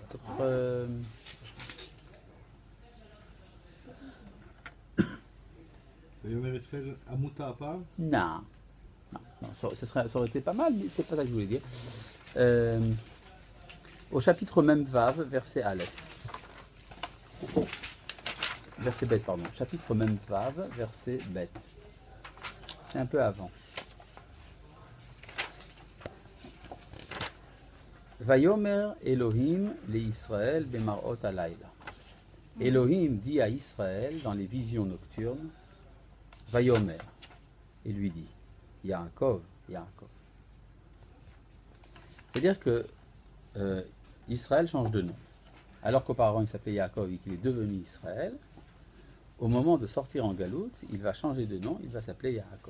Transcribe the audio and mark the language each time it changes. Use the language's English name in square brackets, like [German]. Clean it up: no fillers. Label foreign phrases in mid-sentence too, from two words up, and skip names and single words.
[French] Non, ça aurait été pas mal, mais c'est pas ça que je voulais dire. Au chapitre même Vav, verset Aleph. Verset Bet, pardon. Chapitre même Vav, verset Bet. C'est un peu avant. [Hebrew] ויאמר אלהים לישראל במראת הלילה. [French] Elohim dit à Israël dans les visions nocturnes, Vayomer, et lui dit, Yaakov, Yaakov. C'est-à-dire que Israël change de nom. Alors qu'auparavant il s'appelait Yaakov et qu'il est devenu Israël, au moment de sortir en galoute, il va changer de nom, il va s'appeler Yaakov.